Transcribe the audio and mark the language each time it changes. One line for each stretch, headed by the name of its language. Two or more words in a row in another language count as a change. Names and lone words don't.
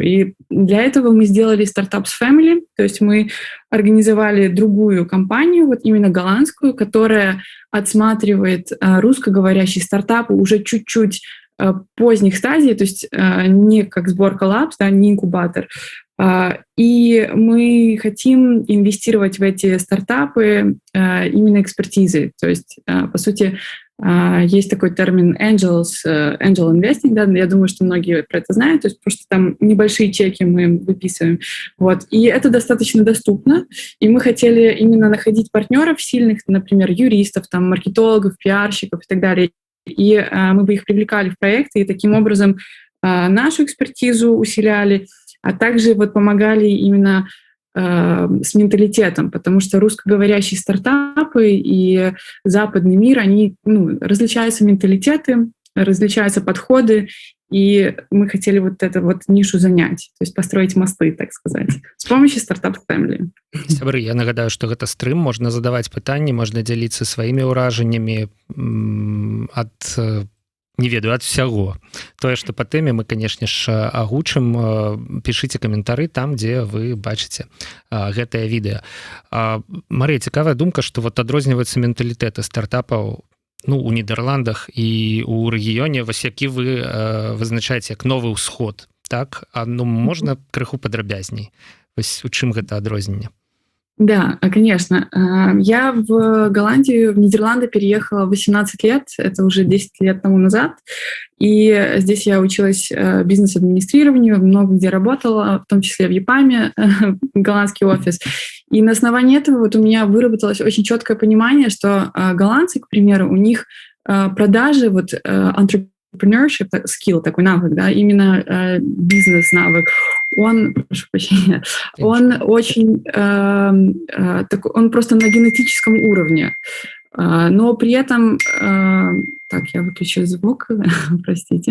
Russian: И для этого мы сделали Startups Family, то есть мы организовали другую компанию, вот именно голландскую, которая отсматривает русскоговорящие стартапы уже чуть-чуть поздних стадий, то есть не как Сборка Labs, да, не инкубатор. И мы хотим инвестировать в эти стартапы именно экспертизой. То есть, по сути, есть такой термин
English: angel investing,
Russian: да, я думаю, что многие про это знают, то есть просто там небольшие чеки мы выписываем. Вот. И это достаточно доступно, и мы хотели именно находить партнеров сильных, например, юристов, там, маркетологов, пиарщиков и так далее, и мы бы их привлекали в проекты, и таким образом нашу экспертизу усиляли, а также вот помогали именно с менталитетом, потому что русскоговорящие стартапы и западный мир, они, различаются менталитеты, различаются подходы, и мы хотели вот эту вот нишу занять, то есть построить мосты, так сказать, с помощью Startup Family.
Belarusian: Сябры, я нагадаю, што гэта стрым, можна задаваць пытанні, можна дзяліцца сваімі ўражаннямі ад, не ведаю, ад всяго. Тое, што па тэме мы, канешне ж, агучым. Пішыце каментары там, дзе вы бачыце гэтае відэа. Марыя, цікавая думка, што вот адрозніваюцца менталітэты стартапаў у Нідерландах і ў рэгіёне, вось які вы вызначаеце як новы ўсход, так? Можна крыху падрабязней? Вось у чым гэта адрозненне?
Russian: Да, конечно. Я в Голландию, в Нидерланды переехала в 18 лет, это уже 10 лет тому назад, и здесь я училась бизнес-администрированию, много где работала, в том числе в ЕПАМе, голландский офис. И на основании этого вот у меня выработалось очень четкое понимание, что голландцы, к примеру, у них продажи, вот
English: entrepreneurship skill,
Russian: такой навык, да, именно бизнес-навык, он, прошу прощения, он очень, он просто на генетическом уровне, но при этом, так, я выключу звук, простите.